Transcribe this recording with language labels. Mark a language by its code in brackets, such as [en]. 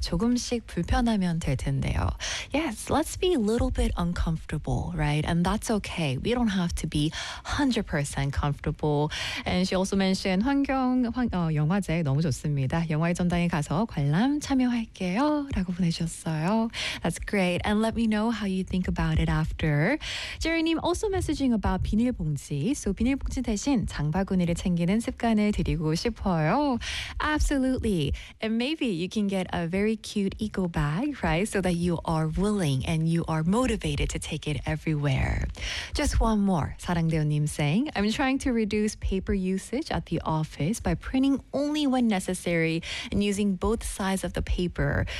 [ko] 조금씩 불편하면 될 텐데요. [en] Yes, let's be a little bit uncomfortable, right? And that's okay. We don't have to be 100% comfortable. And she also mentioned, [ko] 영화제 너무 좋습니다. 영화의 전당에 가서 관람 참여할게요. 라고 보내주셨어요. [en] That's great. And let me know how you think about it after. Jerry님 also messaging about 비닐봉지. [ko] So 비닐봉지 대신 장바구니를 챙기는 습관을 드리고 싶어요. [en] Absolutely. And maybe you can get a very cute eco bag, right? So that you are willing and you are motivated to take it everywhere. Just one more. 사랑대원님 saying, I'm trying to reduce paper usage at the office by printing only when necessary and using both sides of the paper.